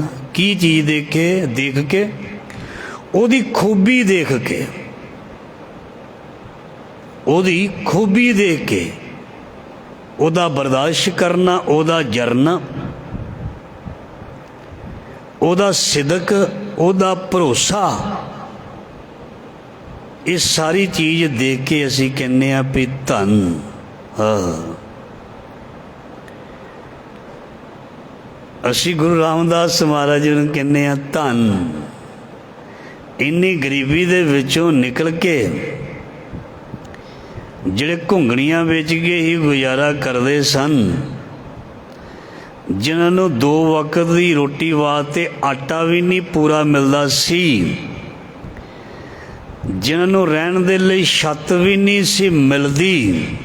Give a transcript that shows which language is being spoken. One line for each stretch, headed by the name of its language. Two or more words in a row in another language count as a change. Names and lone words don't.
Punjabi: ਕੀ ਚੀਜ਼ ਦੇਖ ਕੇ ਓਦੀ ਖੂਬੀ ਦੇਖ ਕੇ ਓਦੀ ਖੂਬੀ ਦੇਖ ਕੇ ਓਦਾ ਬਰਦਾਸ਼ਤ ਕਰਨਾ ਓਦਾ ਜਰਨਾ ਓਦਾ ਸਿਦਕ ਓਦਾ ਭਰੋਸਾ ਯੇ ਸਾਰੀ ਚੀਜ਼ ਦੇਖ ਕੇ ਅਸੀ ਕਹਿਨੇ ਭੀ ਧੰਨ। ਹਾਂ ਅਸੀ ਗੁਰੂ ਰਾਮਦਾਸ ਮਹਾਰਾਜ ਜੀ ਨੂੰ ਕਹਿਨੇ ਧੰਨ। ਇੰਨੀ ਗਰੀਬੀ ਦੇ ਵਿਚੋਂ ਨਿਕਲ ਕੇ ਜਿਹੜੇ ਘੁੰਗਣੀਆਂ ਵੇਚ ਕੇ ਹੀ ਗੁਜ਼ਾਰਾ ਕਰਦੇ ਸਨ, ਜਿਨ੍ਹਾਂ ਨੂੰ 2 ਵਕਤ ਦੀ ਰੋਟੀ ਵਾਸਤੇ ਆਟਾ ਵੀ ਨਹੀਂ ਪੂਰਾ ਮਿਲਦਾ ਸੀ, ਜਿਨ੍ਹਾਂ ਨੂੰ ਰਹਿਣ ਦੇ ਲਈ ਛੱਤ ਵੀ ਨਹੀਂ ਸੀ ਮਿਲਦੀ।